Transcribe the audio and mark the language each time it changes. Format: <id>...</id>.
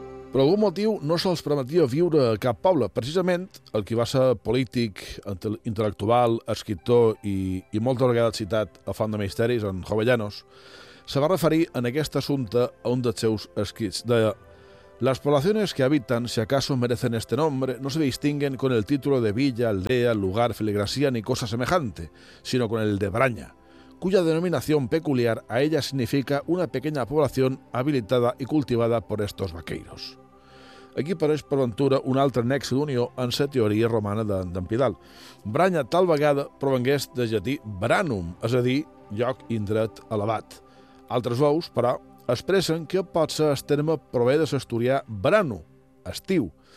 <ca>Per algun motiu no se'ls permetia viure a cap poble. Precisament el que va ser polític, intel·lectual, escriptor i moltes vegades citat a Font de Misteris, en Jovellanos, se va referir en aquest assumpte a un dels seus escrits.</ca> <es>Deia: «Las poblaciones que habitan, si acaso merecen este nombre, no se distinguen con el título de villa, aldea, lugar, feligresía ni cosa semejante, sino con el de braña, cuya denominación peculiar a ella significa una pequeña población habilitada y cultivada por estos vaqueiros».</es> <ca>Aquí apareix per ventura un altre nexe d'unió en la teoria romana d'en Pidal. Branya tal vegada provengués de llatí branum, és a dir, lloc indret elevat. Altres veus, però, expressen que pot ser el terme prové de l'asturià brano, estiu.</ca>